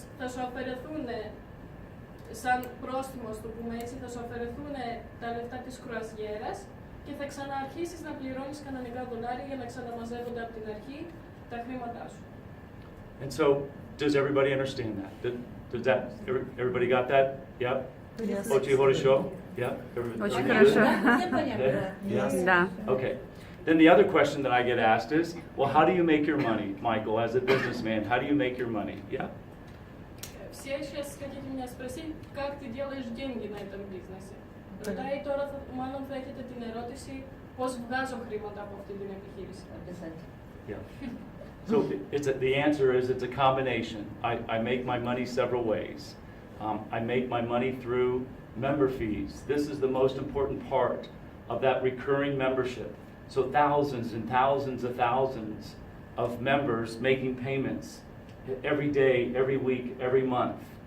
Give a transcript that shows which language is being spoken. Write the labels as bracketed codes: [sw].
[el] Θα σου αφαιρεθούν, σαν πρόστιμο, το πούμε έτσι, θα σου αφαιρεθούν τα λεφτά της κρουαζιέρας και θα ξαναρχίσεις να πληρώνεις κανονικά δολάρια για να ξαναμαζεύονται από την αρχή τα χρήματά σου. [en] And so, does everybody understand that? Does that, everybody got that? Yep? Yes. [ru] Очень хорошо? [en] Yep? [ru] Очень [en] Everybody [ru] хорошо. [en] good? Yeah? [ru] Да. [en] Okay. Then the other question that I get asked is, well, how do you make your money, Michael, as a businessman? How do you make your money? Yeah? [ru] Все сейчас хотите меня спросить, как ты делаешь деньги на этом бизнесе. [el] Ρωτάει τώρα, μάλλον θα έχετε την ερώτηση, πώς βγάζω χρήματα από αυτή την επιχείρηση. [en] Yeah. So the answer is it's a combination. I make my money several ways. I make my money through member fees. This is the most important part of that recurring membership. So thousands and thousands of thousands of members making payments every day, every week, every month.